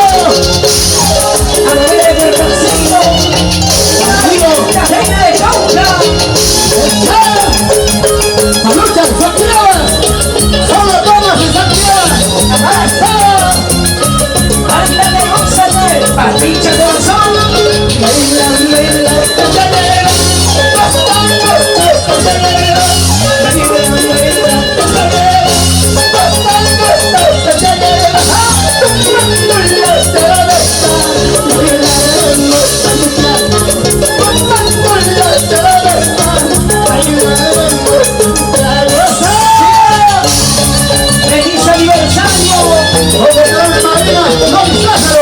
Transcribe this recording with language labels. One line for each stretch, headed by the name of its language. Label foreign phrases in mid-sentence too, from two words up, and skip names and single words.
Spanish: ¡A la vera del casino! ¡La reina de Cauca! ¡Saludos, Santiago! ¡Solo tomas en Santiago! ¡Ándale, gózate! ¡Papicha corazón! ¡Baila, baila, costanero! ¡Costanero, costanero! ¡Baila, baila, costanero! ¡Costanero, costanero! ¡Tomando la cerveza! ¡Bailaremos un trago! ¡Tomando la cerveza! ¡Bailaremos un trago! ¡Feliz aniversario! ¡Gobernador de Marina, Don Lázaro!